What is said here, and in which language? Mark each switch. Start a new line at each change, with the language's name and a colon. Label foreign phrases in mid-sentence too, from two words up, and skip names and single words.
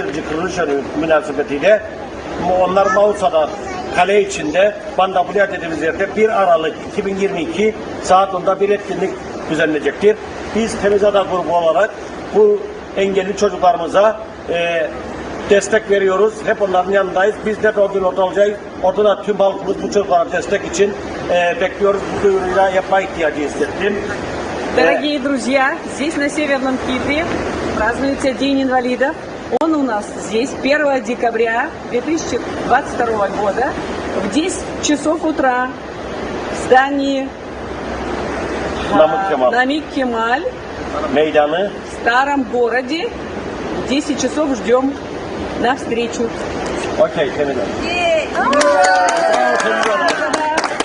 Turkish: kuruluş yılı münasebetiyle onlar Mausa'da kale içinde Bandabulya dediğimiz yerde 1 Aralık 2022 saat 10'da bir etkinlik düzenlenecektir. Biz Temizada grubu olarak bu engelli çocuklarımıza destek veriyoruz. Hep onların yanındayız. Biz de o gün orada olacağız. Orada da tüm halkımız bu çocuklara destek için bekliyoruz. Bu duyuruyla yapma ihtiyacı hissettim.
Russian: Дорогие друзья, здесь на Северном Кипре празднуется День инвалидов. Он у нас здесь 1 декабря 2022 года в 10 часов утра в здании Намик Кемаль Meydanı в старом городе. В 10 часов ждем на встречу.
Turkish: Okey, Temizada.